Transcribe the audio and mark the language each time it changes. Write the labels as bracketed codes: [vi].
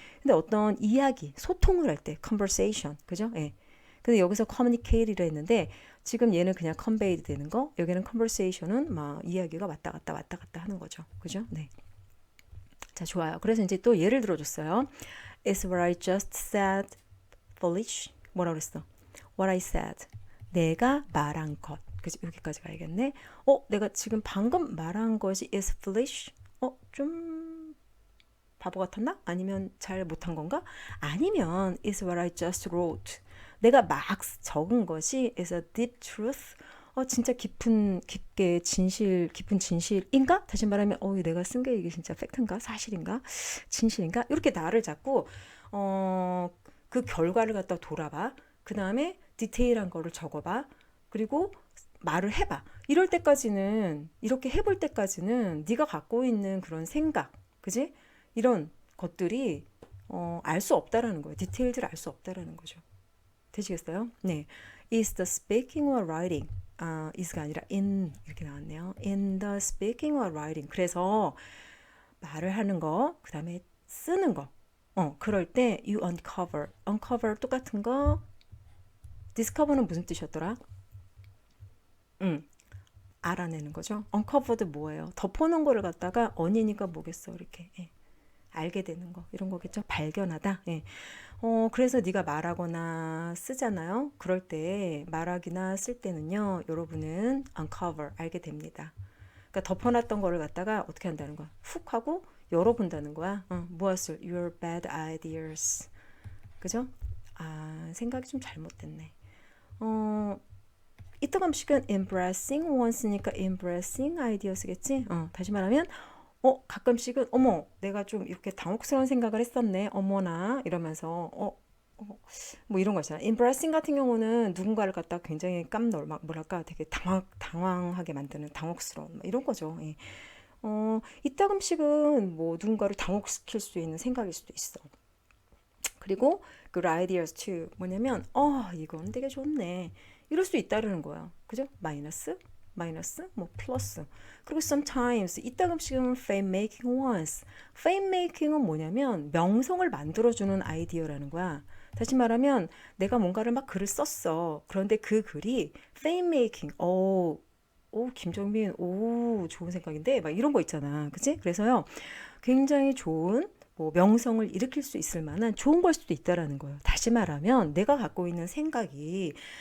[ko] 근데 어떤 이야기, 소통을 할 때 conversation. 그죠? 예. 근데 여기서 communicate를 했는데 지금 얘는 그냥 conveyed 되는 거. 여기는 conversation은 막 이야기가 왔다 갔다 하는 거죠. 그죠? 네. 자, 좋아요. 그래서 이제 또 예를 들어줬어요. [en] Is what I just said foolish? [ko] 뭐라 그랬어? [en] What I said. [ko] 내가 말한 것. 그치? 여기까지 가야겠네. 내가 지금 방금 말한 것이 [en] is foolish? [ko] 좀 바보 같았나? 아니면 잘 못한 건가? [en] 아니면 is what I just wrote. [ko] 내가 막 적은 것이 [en] is a deep truth. [ko] 진짜 깊은 진실인가? 다시 말하면, 내가 쓴 게 이게 진짜 팩트인가? 사실인가? 진실인가? 이렇게 나를 잡고, 그 결과를 갖다 돌아봐. 그 다음에 디테일한 거를 적어봐. 그리고 말을 해봐. 이렇게 해볼 때까지는 네가 갖고 있는 그런 생각, 그지? 이런 것들이, 알 수 없다라는 거예요. 디테일들을 알 수 없다라는 거죠. 되시겠어요? 네. [en] Is the speaking or writing? [ko] is가 아니라 in 이렇게 나왔네요. [en] In the speaking or writing. [ko] 그래서 말을 하는 거, 그 다음에 쓰는 거. 그럴 때 [en] you uncover. [ko] uncover 똑같은 거. discover는 무슨 뜻이었더라? 알아내는 거죠. uncovered 뭐예요? 덮어놓은 거를 갖다가 on이니까 뭐겠어? 이렇게. 예. 알게 되는 거 이런 거겠죠. 발견하다. 예. 그래서 네가 말하거나 쓰잖아요. 그럴 때 말하기나 쓸 때는요. 여러분은 uncover 알게 됩니다. 그러니까 덮어놨던 거를 갖다가 어떻게 한다는 거야. 훅 하고 열어본다는 거야. [en] 무엇을? Your bad ideas. 그죠? [ko] 생각이 좀 잘못됐네. 이따금씩은 [en] embracing once [ko] 니까 [en] embracing ideas [ko] 겠지? 다시 말하면 가끔씩은 어머 내가 좀 이렇게 당혹스러운 생각을 했었네 어머나 이러면서 뭐 이런 거 있잖아. embarrassing 같은 경우는 누군가를 갖다 굉장히 막 뭐랄까 되게 당황하게 만드는 당혹스러운 이런 거죠. 예. 이따금씩은 뭐 누군가를 당혹시킬 수 있는 생각일 수도 있어. 그리고 [en] good ideas too [ko] 뭐냐면 이건 되게 좋네 이럴 수 있다는 거야. 그죠? 마이너스 뭐 플러스. 그리고 sometimes 이따금씩은 [en] fame making once. [ko] fame making은 뭐냐면 명성을 만들어주는 아이디어라는 거야. 다시 말하면 내가 뭔가를 막 글을 썼어. 그런데 그 글이 fame making. 김정민 좋은 생각인데 막 이런 거 있잖아. 그치? 그래서요 굉장히 좋은 뭐 명성을 일으킬 수 있을 만한 좋은 걸 수도 있다라는 거예요. 다시 말하면 내가 갖고 있는 생각이